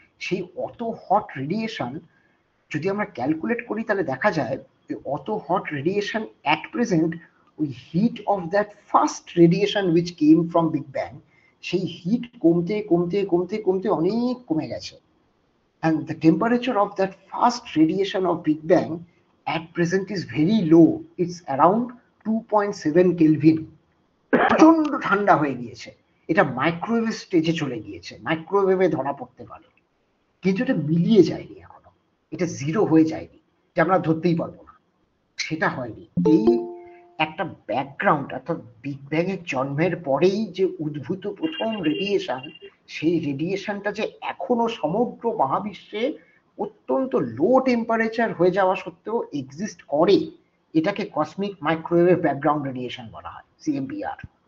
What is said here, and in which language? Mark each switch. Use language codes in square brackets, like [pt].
[bn] সেই অত hot radiation যদি আমরা ক্যালকুলেট করি তাহলে দেখা যায় যে অত হট রেডিয়েশন [en] at present, [bn] ওই [en] heat of that first radiation which came from big bang, [bn] সেই হিট কমতে কমতে কমতে কমতে অনেক কমে গেছে। [en] and the temperature of that first radiation of Big Bang at present is very low. It's around 2.7 Kelvin. [bn] প্রচন্ড ঠান্ডা হয়ে গিয়েছে, এটা মাইক্রোওয়েভ স্টেজে চলে গিয়েছে, মাইক্রোওয়েভে ধরা পড়তে পারে, কিন্তু এটা মিলিয়ে যায়নি এখনো, এটা জিরো হয়ে যায়নি যে আমরা ধরতেই পারবো না, সেটা হয়নি। এই একটা ব্যাকগ্রাউন্ড, অর্থাৎ বিগ ব্যাং এর জন্মের পরেই যে উদ্ভূত প্রথম রেডিয়েশন, সেই রেডিয়েশনটা যে এখনো সমগ্র মহাবিশ্বে অত্যন্ত লো টেম্পারেচার হয়ে যাওয়া সত্ত্বেও এক্সিস্ট করে, এটাকে কসমিক মাইক্রোওয়েভ ব্যাকগ্রাউন্ড রেডিয়েশন বলা হয়, সিএমবিআর।